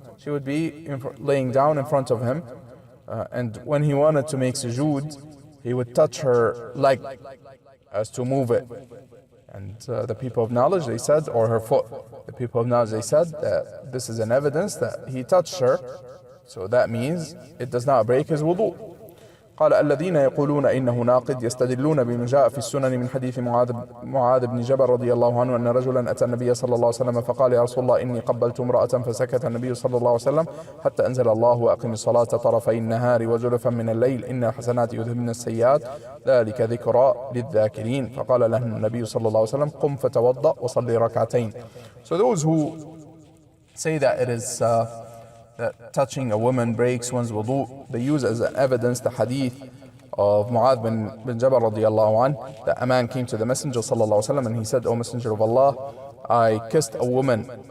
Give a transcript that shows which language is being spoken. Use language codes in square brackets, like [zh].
[en] She would be laying down in front of him, and when he wanted to make sujood, he would touch her leg as to move it. And the people of knowledge, they said, or her foot, the people of knowledge, they said that this is an evidence that he touched her, so that means it does not break his wudu. [ar] قال الذين يقولون إنه ناقض يستدلون بما جاء في السنن من حديث معاذ بن جبل رضي الله عنه أن رجلا أتى النبي صلى الله عليه وسلم فقال يا رسول الله إني قبلت امرأة فسكت النبي صلى الله عليه وسلم حتى أنزل الله وأقم الصلاة طرفي النهار وزلفا من الليل إن الحسنات يذهبن السيئات ذلك ذكرى للذاكرين فقال له النبي صلى الله عليه وسلم قم فتوضأ وصلي ركعتين. [en] So those who say that it is that touching a woman breaks one's wudu, they use as evidence the hadith of Mu'adh bin Jabal radiallahu anh, that a man came to the Messenger sallallahu alaihi wasallam and he said, O Messenger of Allah, I kissed a woman,